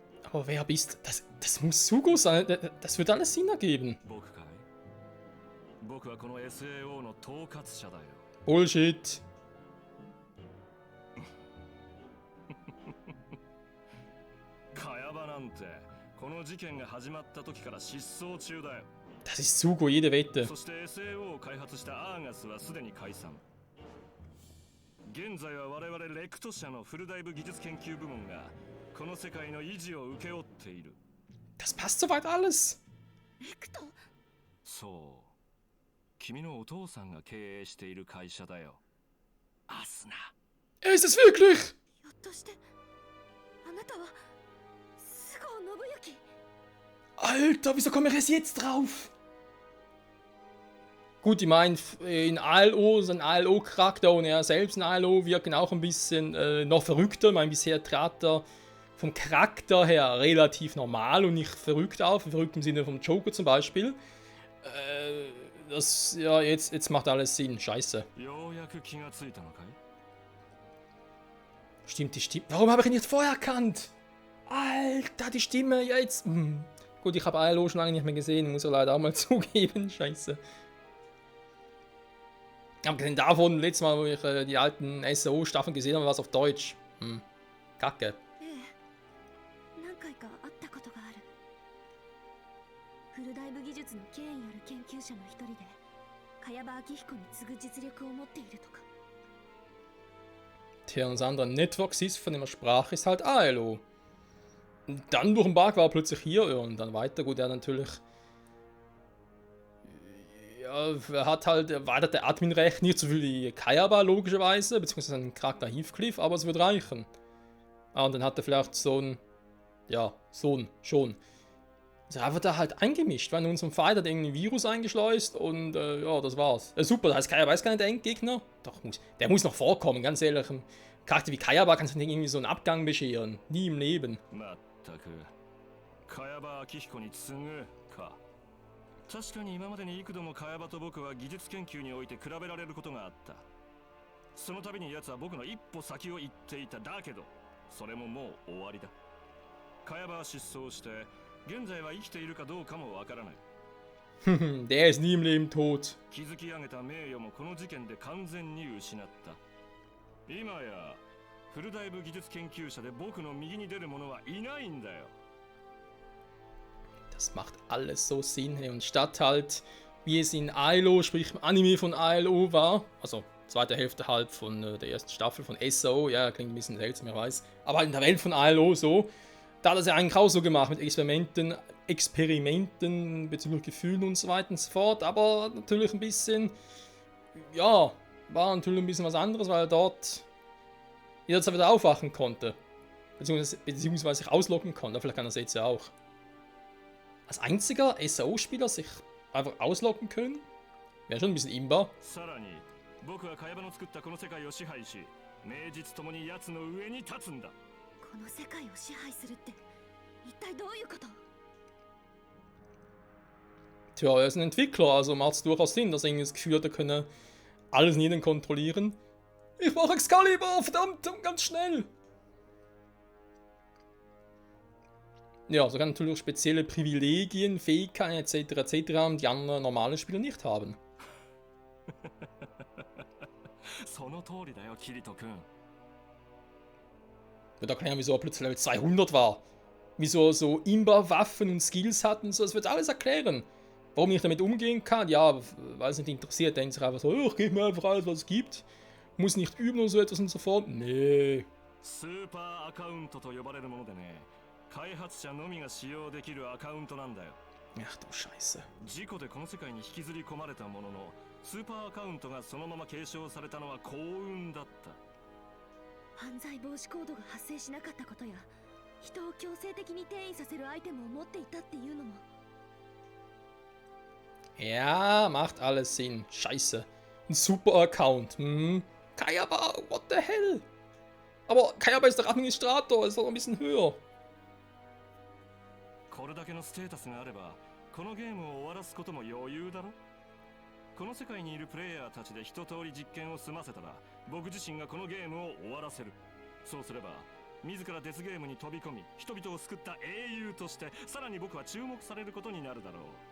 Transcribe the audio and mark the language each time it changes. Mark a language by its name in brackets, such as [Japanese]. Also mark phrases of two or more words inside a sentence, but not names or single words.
[German] Aber wer bist du? Das muss Sugo sein. Das wird alles Sinn ergeben. [Japanese] 僕かい僕はこの SAO の統括者だよ Bullshit. 茅場なんてこの事件が始まった時から失踪中だよ [German] Das ist Sugo, jede Wette. [Japanese] そして SAO を開発したアーガスはすでに解散現在は我々レクト社のフルダイブ技術研究部門がこの世界の維持を請け負っている [German] Das passt soweit alles. [Japanese] レクトそう君のお父さんが経営している会社だよアスナ [German] Ist es wirklich? [Japanese] ひょっとしてあなたは菅生信之 [German] Alter, wieso komme ich erst jetzt drauf? Gut, ich meine, in ALO, so ein ALO-Charakter und er selbst in ALO wirken auch ein bisschen noch verrückter. Ich meine, bisher trat er vom Charakter her relativ normal und nicht verrückt auf, verrückt im Sinne vom Joker zum Beispiel. Das, ja, jetzt macht alles Sinn. Scheiße. [Japanese] ようやく気がついたのかい [German] Stimmt, die Stimme. Warum habe ich ihn nicht vorher erkannt? Alter, die Stimme, ja jetzt. Gut, ich habe ALO schon lange nicht mehr gesehen, muss er leider auch mal zugeben. Scheiße. Abgesehen davon, letztes Mal, wo ich die alten SAO-Staffeln gesehen habe, war es auf Deutsch. Kacke. [Japanese] ええ何回か会ったことがあるフルダイブ技術の権威ある研究者の一人で茅場明彦に次ぐ実力を持っているとか [German] Tja, und das andere Networks ist, von dem er sprach, ist halt ALO. Und dann durch den Bug war er plötzlich hier und dann weiter. Gut, er natürlich. Ja, er hat halt erweiterte Admin-Recht, nicht so viel wie Kayaba logischerweise, beziehungsweise seinen Charakter Heathcliff, aber es wird reichen. Ah, und dann hat er vielleicht so einen. Ja, Sohn, schon. Also er wird da halt eingemischt, weil in unserem Fight hat irgendwie ein Virus eingeschleust und ja, das war's. Super, da heißt Kayaba ist gar nicht der Endgegner. Doch, der muss noch vorkommen, ganz ehrlich. Ein Charakter wie Kayaba kannst du nicht irgendwie so einen Abgang bescheren. Nie im Leben. [Japanese] まったく茅場明彦に次ぐか確かに今までに幾度も茅場と僕は技術研究において比べられることがあったその度に奴は僕の一歩先を行っていただけどそれももう終わりだ茅場は失踪して現在は生きているかどうかもわからない [German] Der ist nie im Leben tot. [Japanese] 築き上げた名誉もこの事件で完全に失った今やフルダイブ技術研究者で僕の右に出る者はいないんだよ [German] Das macht alles so Sinn. Und statt halt, wie es in ALO, sprich im Anime von ALO war, also zweite Hälfte halt von der ersten Staffel von SAO, ja, klingt ein bisschen seltsam, ich weiß, aber halt in der Welt von ALO so, da hat er es ja eigentlich auch so gemacht mit Experimenten bezüglich Gefühlen und so weiter und so fort, aber natürlich ein bisschen, ja, war natürlich ein bisschen was anderes, weil er dort jederzeit wieder aufwachen konnte, beziehungsweise sich ausloggen konnte, vielleicht kann er es jetzt ja auch. Als einziger SAO-Spieler sich einfach ausloggen können? Wäre schon ein bisschen imbar. [Japanese] さらに僕は茅場の作ったこの世界を支配し名実ともに奴の上に立つんだこの世界を支配するって一体どういうこと [German] Tja, er ist ein Entwickler, also macht es durchaus Sinn, dass er irgendwie das Gefühl hat, er könne alles und jeden kontrollieren. Ich brauche Excalibur, verdammt, ganz schnell! Ja, so kann natürlich auch spezielle Privilegien, Fähigkeiten etc. haben, die andere normale Spieler nicht haben. [Japanese] その通りだよキリト君 [German] Wird erklären, wieso er plötzlich Level 200 war. Wieso er so Imba-Waffen und Skills hat und so, das wird alles erklären. Warum ich damit umgehen kann, ja, weil es nicht interessiert, denkt sich einfach so, ich gebe mir einfach alles, was es gibt. Muss nicht üben und so etwas und so fort. Nee. [Japanese] スーパーアカウントと呼ばれるものでね開発者のみが使用できるアカウントなんだよ [German] Ach du Scheiße. [Japanese] 事故でこの世界に引きずり込まれたもののスーパーアカウントがそのまま継承されたのは幸運だった犯罪防止コードが発生しなかったことや人を強制的に転移させるアイテムを持っていたっていうのも [German] Ja, macht alles Sinn. Scheiße. Ein Super-Account. Kayaba, [English] what the hell? [German] Aber Kayaba ist der Administrator, ist doch ein bisschen höher. [Japanese] これだけのステータスがあればこのゲームを終わらすことも余裕だろこの世界にいるプレイヤーたちで一通り実験を済ませたら僕自身がこのゲームを終わらせるそうすれば自らデスゲームに飛び込み人々を救った英雄としてさらに僕は注目されることになるだろう。